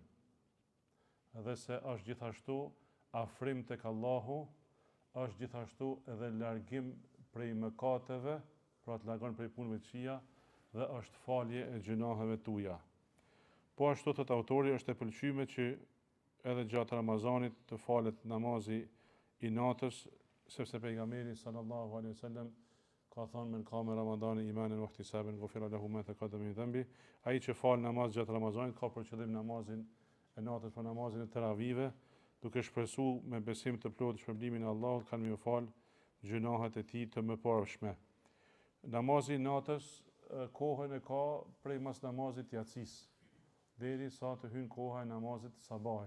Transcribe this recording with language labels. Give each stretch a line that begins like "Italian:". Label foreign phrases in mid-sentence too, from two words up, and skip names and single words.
Albanian: Edhe se është gjithashtu afrim tek Allahu, është gjithashtu edhe largim prej mëkateve, pra të largon prej punëve të këqija, dhe është falje e gjunaheve tuaja. Po ashtu thot autori, është e pëlqyeshme që edhe gjatë Ramazanit të falet namazi i natës, sepse pejgamberi
Arabic: صلى الله عليه وسلم
Albanian: ka thënë:
Arabic: "من قام رمضان إيمانا واحتسابا غفر له ما تقدم من ذنبه".
Albanian: Ai që fal namaz gjatë Ramazanit ka për qëllim namazin e natës, për namazin e teravive, duke shpresuar me besim të plotë shpërblimin e Allahut, kanë më fal gjunahet e tij të mëparshme. Namazi i natës kohën e ka prej mas namazit yatsis deri sa të hyn koha e namazit të sabahit.